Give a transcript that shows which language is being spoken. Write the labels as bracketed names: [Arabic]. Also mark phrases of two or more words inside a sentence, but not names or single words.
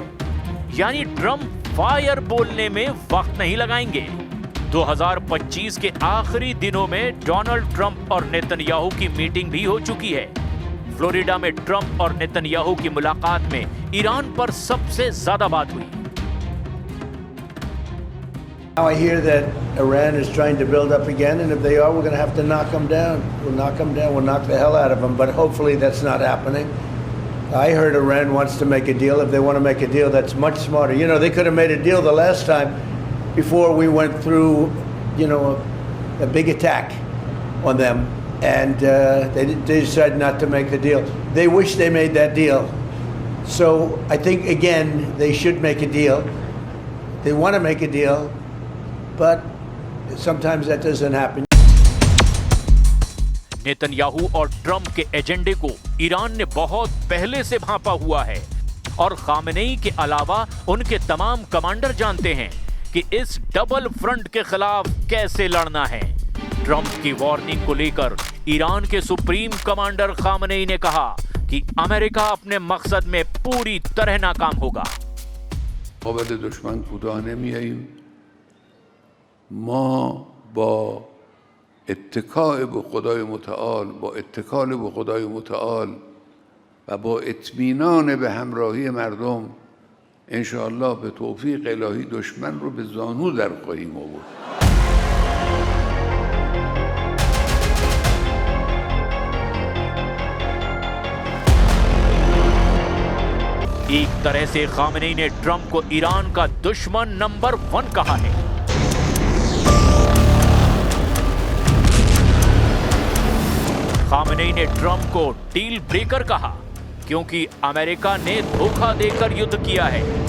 [Hindi] यानी ट्रंप फायर बोलने में वक्त नहीं लगाएंगे। 2025 के आखिरी दिनों में डोनाल्ड ट्रंप और नेतन्याहू की मीटिंग भी हो चुकी है। फ्लोरिडा में ट्रंप और नेतन्याहू की मुलाकात में ईरान पर सबसे ज्यादा बात हुई। [English] Now I hear that Iran is trying to build up again, and if they are, we're going to have to knock them down. We'll knock them down. We'll knock the hell out of them. But hopefully that's not happening. I heard Iran wants to make a deal. If they want to make a deal, that's much smarter. You know, they could have made a deal the last time before we went through, you know, a big attack on them. And they decided not to make the deal. They wish they made that deal. So I think, again, they should make a deal. They want to make a deal, but sometimes that doesn't happen. [Hindi] नेतन्याहू और ट्रंप के एजेंडे को ईरान ने बहुत पहले से भांपा हुआ है और खामेनेई के अलावा उनके तमाम कमांडर जानते हैं कि इस डबल फ्रंट के खिलाफ कैसे लड़ना है। ट्रंप की वार्निंग को लेकर ईरान के सुप्रीम कमांडर खामेनेई ने कहा कि अमेरिका अपने मकसद में पूरी तरह नाकाम होगा। [Persian] قابل دشمن کوتاه نمیاییم. ما با اتکاء به خدای متعال، با اتکال به خدای متعال و با اطمینان به همراهی مردم انشاءالله به توفیق الهی دشمن رو به زانو در خواهیم آورد. [Hindi] एक तरह से खामेनेई ने ट्रंप को ईरान का दुश्मन नंबर 1 कहा है। खामेनेई ने ट्रंप को डील ब्रेकर कहा क्योंकि अमेरिका ने धोखा देकर युद्ध किया है।